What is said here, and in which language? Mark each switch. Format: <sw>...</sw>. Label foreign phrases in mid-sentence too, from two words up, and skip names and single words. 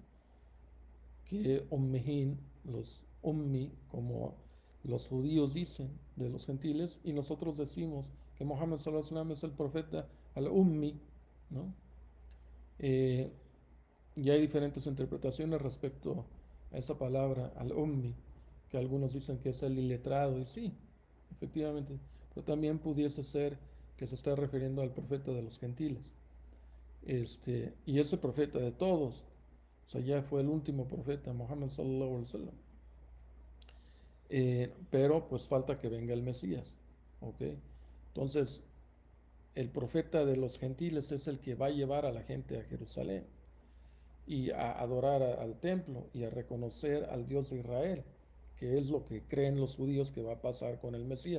<es>Que ummihin, los ummi, como los judíos dicen de los gentiles, y nosotros decimos que Mohammed</es> <ar>صلى الله عليه وسلم</ar> <es>es el profeta al-ummi, ¿no? Eh, y hay diferentes interpretaciones respecto a esa palabra, al-ummi, que algunos dicen que es el iletrado, y sí, efectivamente, pero también pudiese ser que se está refiriendo al profeta de los gentiles. Y ese profeta de todos, o sea, ya fue el último profeta,</es> <ar>Muhammad صلى الله عليه وسلم.</ar> <es>Pero pues falta que venga el Mesías, ¿ok? Entonces, el profeta de los gentiles es el que va a llevar a la gente a Jerusalén y a adorar al templo y a reconocer al Dios de Israel, que es lo que creen los judíos que va a pasar con el Mesías.</es>